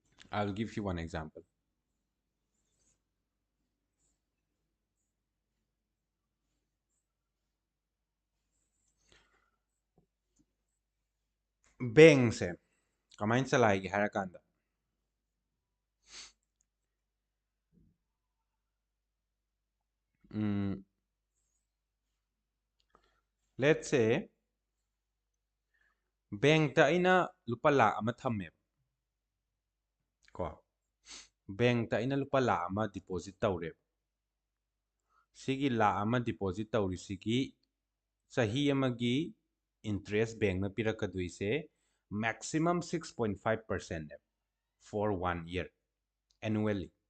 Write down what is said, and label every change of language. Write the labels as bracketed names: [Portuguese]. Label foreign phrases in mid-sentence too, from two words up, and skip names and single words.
[English] I'll give you one example. [Manipuri] Bank se kamain chalai gi harakanda. [English] Let's say [Manipuri] bank ta ina lupa lakh ama thamme ko. Bank ta ina lupa lakh ama deposit tawre. Sigi lakh ama deposit tawri sigi sahi amagi interest bank na pirakadui se maximum 6.5% [English] for 1 year annually.